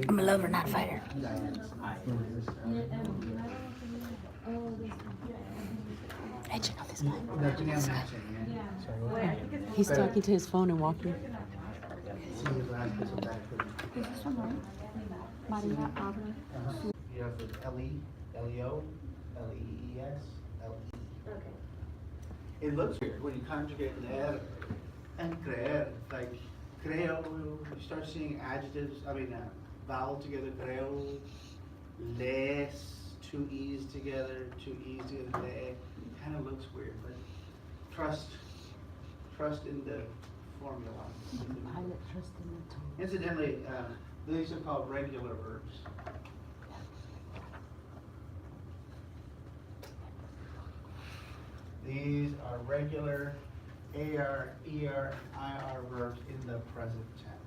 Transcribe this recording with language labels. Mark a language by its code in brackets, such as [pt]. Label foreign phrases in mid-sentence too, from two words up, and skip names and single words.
[en] I'm a lover, not a fighter. Hey, check out this guy. This guy. He's talking to his phone and walking. Is this one right? Maria Abra. You have the L-E, L-E-O, L-E-E-S, L-E. Okay. It looks weird when you conjugate leer and creer, like creo, you start seeing adjectives, vowel together, [es] creo, les, [en] two E's together, le, kind of looks weird, but trust in the formula. Pilot trust in the tongue. Incidentally, these are called regular verbs. These are regular AR, ER, and IR verbs in the present tense.